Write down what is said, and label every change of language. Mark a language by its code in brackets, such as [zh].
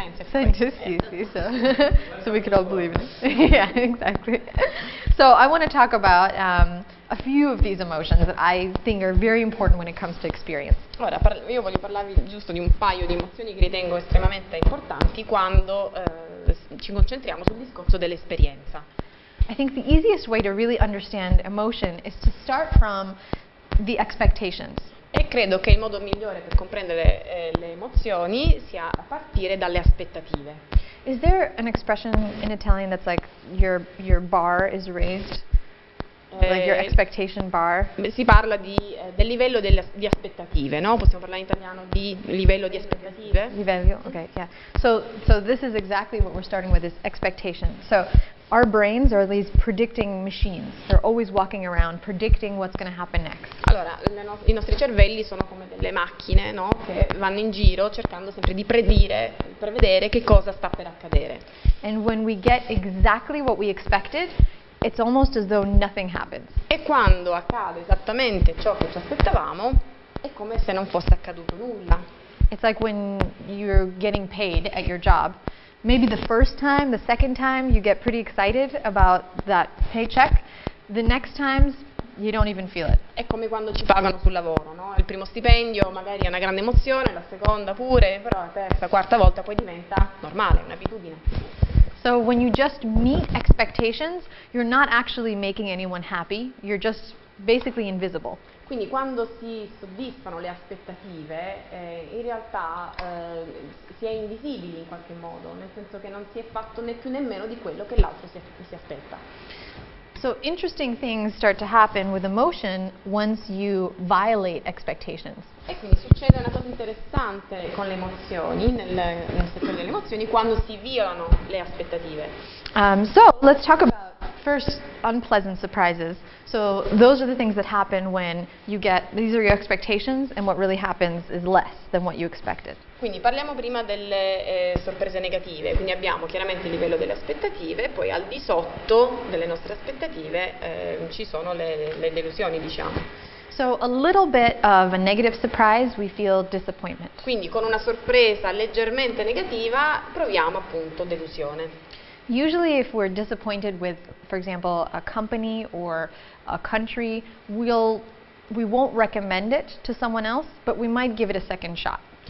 [en] Scientists, so we could all believe in it. Yeah, exactly. So I want to talk about a few of these emotions that I think are very important when it comes to experience. [it] Ora, io voglio parlarvi giusto di un paio di emozioni che ritengo estremamente importanti quando ci concentriamo sul discorso dell'esperienza. [en] I think the easiest way to really understand emotion is to start from the expectations. [it] E credo che il modo migliore per comprendere le emozioni sia a partire dalle aspettative. [en] Is there an expression in Italian that's like your bar is raised? Like your expectation bar? [it] Si parla del livello di aspettative, no? Possiamo parlare in italiano di livello di aspettative? [en] Livello, okay, yeah. So this is exactly what we're starting with, is expectation. So our brains are these predicting machines. They're always walking around predicting what's going to happen next. [it] Allora, i nostri cervelli sono come delle macchine, no? Che vanno in giro cercando sempre di prevedere che cosa sta per accadere. [en] And when we get exactly what we expected, it's almost as though nothing happens. [it] E quando accade esattamente ciò che ci aspettavamo, è come se non fosse accaduto nulla. [en] It's like when you're getting paid at your job. Maybe the first time, the second time, you get pretty excited about that paycheck. The next times, you don't even feel it. [it] È come quando ci pagano sul lavoro, no? Il primo stipendio magari è una grande emozione, la seconda pure, però la terza, quarta volta poi diventa normale, un'abitudine. [en] So when you just meet expectations, you're not actually making anyone happy. You're just basically invisible. [it] Quindi quando si soddisfano le aspettative, in realtà si è invisibili in qualche modo, nel senso che non si è fatto né più nemmeno di quello che l'altro si aspetta. [en] So interesting things start to happen with emotion once you violate expectations. [it] E quindi succede una cosa interessante con le emozioni, nel settore delle emozioni, quando si violano le aspettative. [en] So let's talk about first, unpleasant surprises. So those are the things that happen when you get, these are your expectations, and what really happens is less than what you expected. [it] Quindi parliamo prima delle sorprese negative, quindi abbiamo chiaramente il livello delle aspettative e poi al di sotto delle nostre aspettative ci sono le delusioni, diciamo. [en] So a little bit of a negative surprise, we feel disappointment. [it] Quindi con una sorpresa leggermente negativa proviamo appunto delusione. [en] Usually if we're disappointed with, for example, a company or a country, we won't recommend it to someone else, but we might give it a second shot.